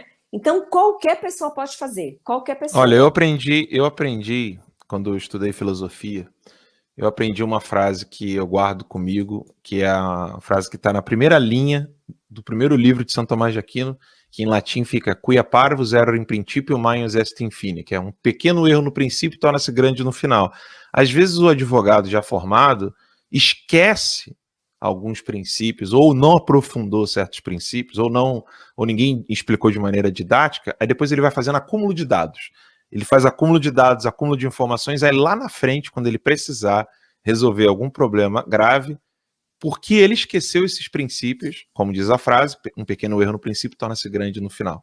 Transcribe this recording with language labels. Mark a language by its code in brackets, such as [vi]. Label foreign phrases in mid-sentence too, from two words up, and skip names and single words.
[pt] Então, qualquer pessoa pode fazer, qualquer Olha, eu pessoa. aprendi quando eu estudei filosofia, eu aprendi uma frase que eu guardo comigo, que é a frase que está na primeira linha do primeiro livro de São Tomás de Aquino, que em latim fica [la] quia parvus error in principio maius est in fine, [pt] que é um pequeno erro no princípio torna-se grande no final. Às vezes o advogado já formado esquece alguns princípios, ou não aprofundou certos princípios, ou ninguém explicou de maneira didática, aí depois ele vai fazendo acúmulo de dados. Ele faz acúmulo de dados, acúmulo de informações, aí lá na frente, quando ele precisar resolver algum problema grave, porque ele esqueceu esses princípios, como diz a frase, um pequeno erro no princípio torna-se grande no final.